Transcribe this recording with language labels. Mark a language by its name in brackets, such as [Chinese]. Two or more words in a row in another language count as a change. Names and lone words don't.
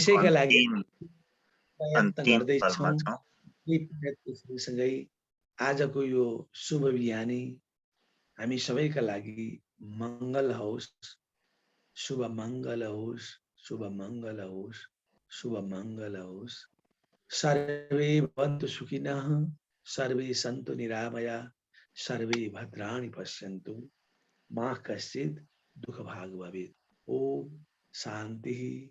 [Nepali] त्यसैका लागि प्रयत्न अन्तिम गर्दैछौँ। पलमा छौँ। यही प्रयत्न सँगसँगै आजको यो शुभ बिहानी हामी सबैका लागि मङ्गल होस्, शुभ मङ्गल होस्, शुभ मङ्गल होस्, शुभ मङ्गल होस्। [Sanskrit] सर्वे भवन्तु सुखिनः, सर्वे सन्तु निरामया, सर्वे भद्राणि पश्यन्तु मा कश्चित् दुःखभाग् भवेत्। ओम शान्ति।